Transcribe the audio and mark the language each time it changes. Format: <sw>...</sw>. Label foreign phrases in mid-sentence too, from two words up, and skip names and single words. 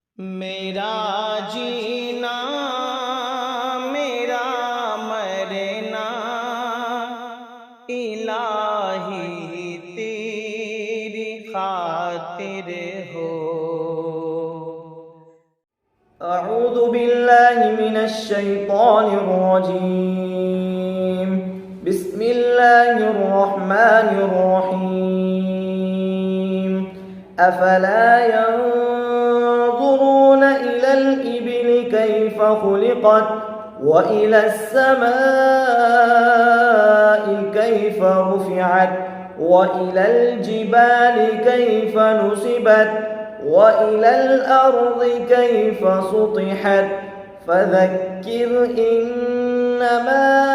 <hi>मेरा जीना मेरा मरना इलाही तेरी खातिर हो।</hi> <ar>أعوذ بالله من الشيطان الرجيم. بسم الله الرحمن الرحيم. أفلا ينظرون إلى الإبل كيف خلقت وإلى السماء كيف رفعت وإلى الجبال كيف نصبت وإلى الأرض كيف سطحت فذكر إنما</ar>